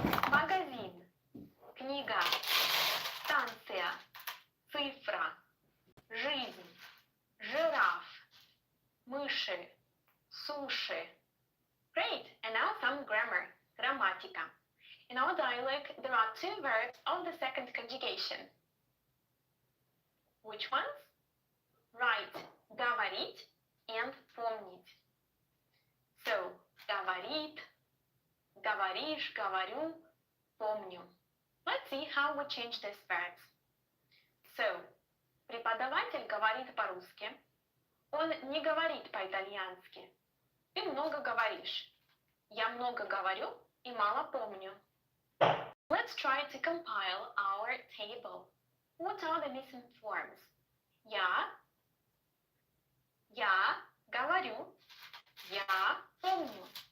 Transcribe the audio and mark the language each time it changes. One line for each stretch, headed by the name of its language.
Russian: Магазин. Книга. Станция. Цифра. Жизнь. Жираф. Мыши. Суши.
English: Great, and now some grammar.
Russian: Грамматика.
English: In our dialect, there are two verbs of the second conjugation. Which ones? Right, говорить and помнить.
Russian: So, говорит, говоришь, говорю, помню.
English: Let's see how we change these verbs.
Russian: So, преподаватель говорит по-русски. Он не говорит по-итальянски. Ты много говоришь. Я много говорю и мало помню.
English: Let's try to compile our table. What are the missing forms?
Russian: Я говорю, я помню.